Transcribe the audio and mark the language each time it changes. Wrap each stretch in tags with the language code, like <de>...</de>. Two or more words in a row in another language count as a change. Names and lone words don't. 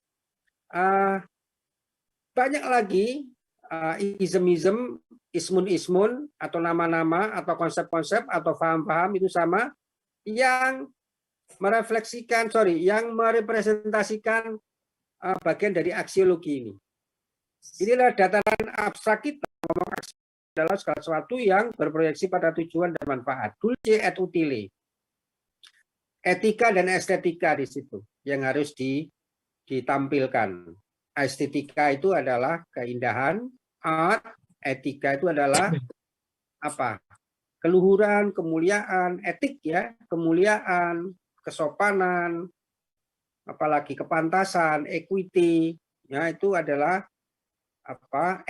<id>Banyak lagi ism-ism, ismun-ismun, atau nama-nama, atau konsep-konsep, atau paham-paham itu sama, yang merefleksikan, yang merepresentasikan bagian dari aksiologi ini. Inilah dataran abstrak kita, ngomong aksi adalah segala sesuatu yang berproyeksi pada tujuan dan manfaat.</id> <la>Dulce et utile.</la> <id>Etika dan estetika di situ yang harus ditampilkan. Estetika itu adalah keindahan, art, etika itu adalah apa? Keluhuran, kemuliaan, etik ya, kemuliaan, kesopanan, apalagi kepantasan, equity, ya itu adalah apa?</id>